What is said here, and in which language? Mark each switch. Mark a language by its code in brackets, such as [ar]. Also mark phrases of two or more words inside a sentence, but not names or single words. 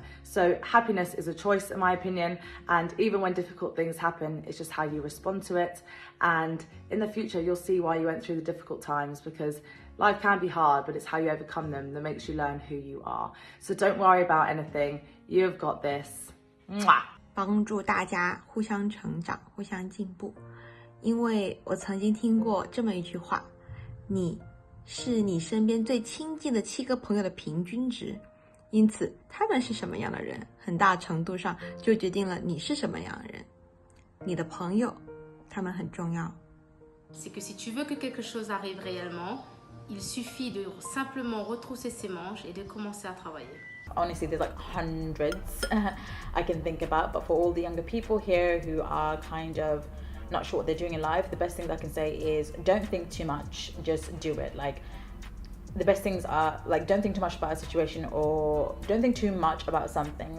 [en] So happiness is a choice, in my opinion, and even when difficult things happen, it's just how you respond to it. And in the future, you'll see why you went through the difficult times, because life can be hard, but it's how you overcome them that makes you learn who you are. So don't worry about anything. You've got this. Mwah! [zh] 帮助大家互相成长，互相进步。因为我曾经听过这么一句话：你是你身边最亲近的7个朋友的平均值，因此他们是什么样的人，很大程度上就决定了你是什么样的人。你的朋友，他们很重要。 [fr] C'est que si tu veux que quelque chose arrive réellement, il suffit de simplement retrousser ses manches et de commencer à travailler. [en] Honestly, there's like hundreds I can think about, but for all the younger people here who are kind of not sure what they're doing in life, the best thing I can say is don't think too much, just do it. Like, the best things are, like, don't think too much about a situation, or don't think too much about something.